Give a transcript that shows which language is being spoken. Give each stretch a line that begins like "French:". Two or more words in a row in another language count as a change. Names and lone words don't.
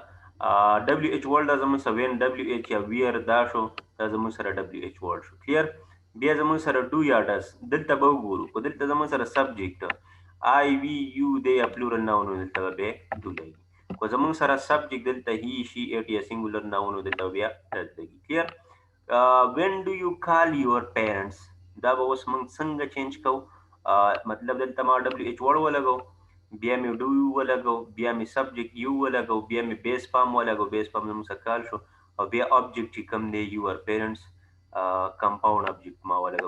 English: WH word
Pashto: دا زموږ سره
English: when WH
Pashto: یا ویر دا شو، دا زموږ سره
English: WH word
Pashto: شو. کلیر. بیا زموږ سره ډو یا ډز، دلته به وګورو خو دلته زموږ سره
English: subject I we you
Pashto: دی یا
English: plural noun
Pashto: دلته به بیا ډو لګي، خو زموږ سره سبجیکټ دلته
English: he she it
Pashto: یا
English: singular noun
Pashto: دلته بیا ډز لګي. کلیر.
English: when do you call your parents
Pashto: دا به اوس موږ څنګه چینج کوو. مطلب دلته ما
English: WH word
Pashto: ولګو، بیا مې ډو ولګو، بیا مې
English: subject you
Pashto: ولګو، بیا مې
English: base form
Pashto: ولګو،
English: base form
Pashto: زموږ سره کال شو او بیا آبجیکټ چې کوم دی
English: your parents compound object
Pashto: ما ولګو.